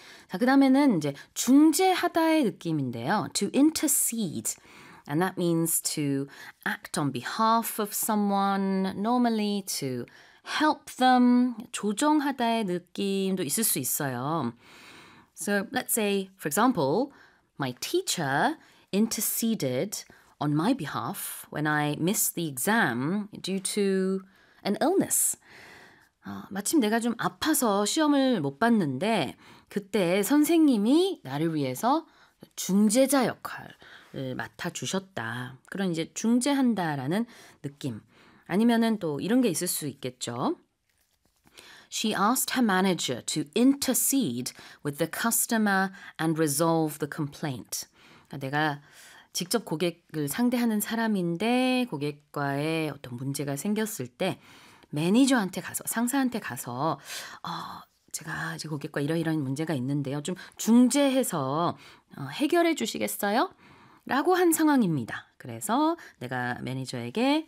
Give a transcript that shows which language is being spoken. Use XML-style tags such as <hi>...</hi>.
<ko>자, 그 다음에는 이제 중재하다의 느낌인데요.</ko> <en>To intercede. And that means to act on behalf of someone, normally to help them.</en> <ko>조정하다의 느낌도 있을 수 있어요.</ko> <en>So let's say, for example, my teacher interceded on my behalf when I missed the exam due to an illness.</en> <ko>마침 내가 좀 아파서 시험을 못 봤는데 그때 선생님이 나를 위해서 중재자 역할을 맡아주셨다. 그런 이제 중재한다라는 느낌. 아니면은 또 이런 게 있을 수 있겠죠.</ko> <en>She asked her manager to intercede with the customer and resolve the complaint.</en> <ko>내가 직접 고객을 상대하는 사람인데 고객과의 어떤 문제가 생겼을 때 매니저한테 가서, 상사한테 가서 제가 이제 고객과 이러이러한 문제가 있는데요. 좀 중재해서 해결해 주시겠어요? 라고 한 상황입니다. 그래서 내가 매니저에게</ko>